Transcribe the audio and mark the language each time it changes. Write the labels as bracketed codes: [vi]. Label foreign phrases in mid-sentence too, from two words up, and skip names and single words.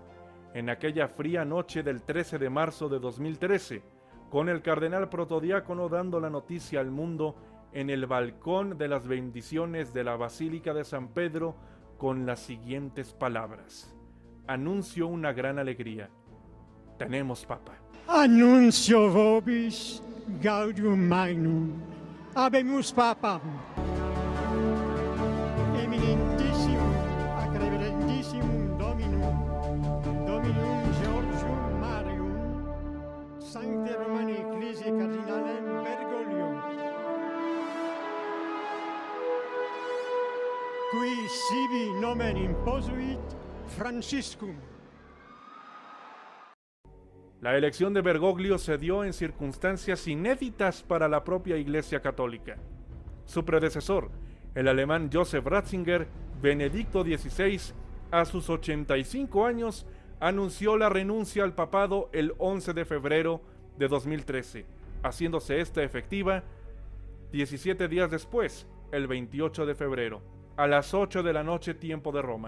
[es] En aquella fría noche del 13 de marzo de 2013, con el cardenal protodiácono dando la noticia al mundo en el balcón de las bendiciones de la Basílica de San Pedro con las siguientes palabras: anuncio una gran alegría. Tenemos Papa. [la] Annuncio vobis gaudium magnum. Habemus Papam. Eminentissimum ac reverendissimum Dominum Georgium Marium Sancte Romani Ecclesiae Cardinalem Bergoglio. qui sibi nomen imposuit Franciscum. [es] La elección de Bergoglio se dio en circunstancias inéditas para la propia Iglesia Católica. Su predecesor, el alemán Joseph Ratzinger, Benedicto XVI, a sus 85 años, anunció la renuncia al papado el 11 de febrero de 2013, haciéndose esta efectiva 17 días después, el 28 de febrero, a las 8 de la noche tiempo de Roma.